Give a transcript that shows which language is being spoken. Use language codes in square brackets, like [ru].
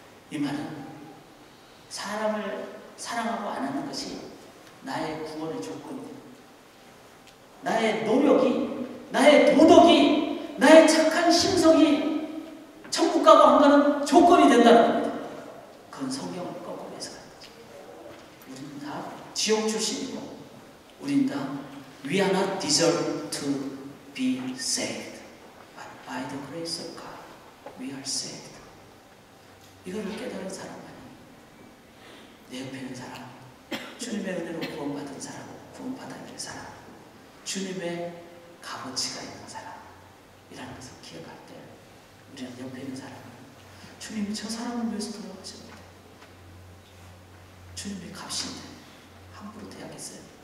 [ko] 이 말은 사람을 사랑하고 안 하는 것이 나의 구원의 조건이다. 나의 노력이, 나의 도덕이, 나의 착한 심성이 천국 가고 안 가는 조건이 된다는 겁니다. 그건 성경을 거꾸로 해석하는 거죠. 우리는 다 지옥 출신이고 우리는 다 [en] We are not deserved to be saved, but by the grace of God we are saved. [ko] 이거를 깨달은 사람만이 내 옆에 있는 사람, 주님의 은혜로 구원받은 사람, 구원받아야 될 사람, 주님의 값어치가 있는 사람이라는 것을 기억할 때 우리는 옆에 있는 사람은 주님이 저 사람을 위해서 돌아가셨는데 주님의 값인데 함부로 대하겠어요?